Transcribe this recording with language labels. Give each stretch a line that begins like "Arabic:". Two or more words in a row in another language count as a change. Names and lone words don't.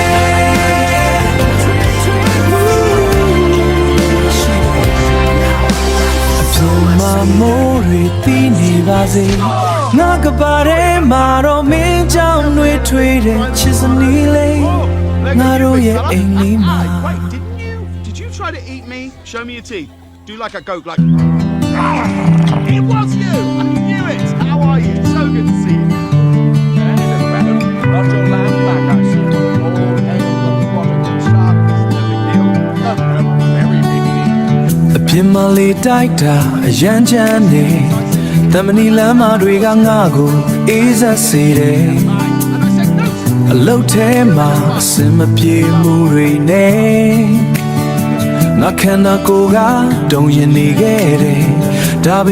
Burmese: အပြုံးမမိုးတွေတီးနေပါစေငါကပါထဲမှာတော့မင်းကြောင့်နှွေးထွေးတဲ့ချစ်စနီးလေးငါတို့ရဲ့အိမ်လေးမှာ
English: Did you try to eat me? Show me your teeth. Do like a goat, like. It was you. I knew it. How are you? So good to see you. Got your land back, I see. All hail the prodigal son. It's no big deal. Very big deal.
Burmese: အပြင်းမလေးတိုက်တာအရန်ချမ်းနေသမနီလမ်းမတွေကငါကိုအေးဆက်စေတယ်အလုတ်ထဲ မှာအစင်မပြေမှုတွေနဲ့ငါခန္ဓာကိုယ်ကတုံရင်နေခဲ့တယ်ဒါပေ